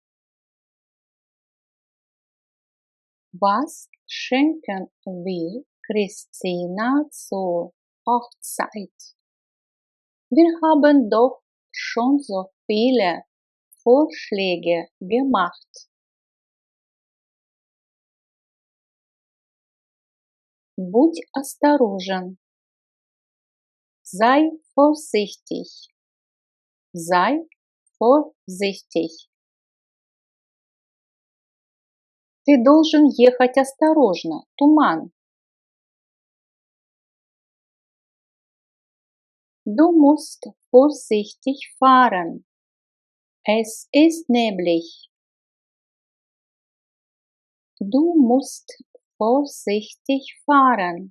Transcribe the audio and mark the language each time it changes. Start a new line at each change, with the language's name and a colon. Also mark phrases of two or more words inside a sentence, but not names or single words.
German: Was schenken wir Christina zur Hochzeit? Wir haben doch schon so viele Vorschläge gemacht.
Russian: Будь осторожен.
German: Sei vorsichtig. Sei vorsichtig.
Russian: Ты должен ехать осторожно. Туман.
German: Du musst vorsichtig fahren. Es ist neblig. Du musst vorsichtig fahren.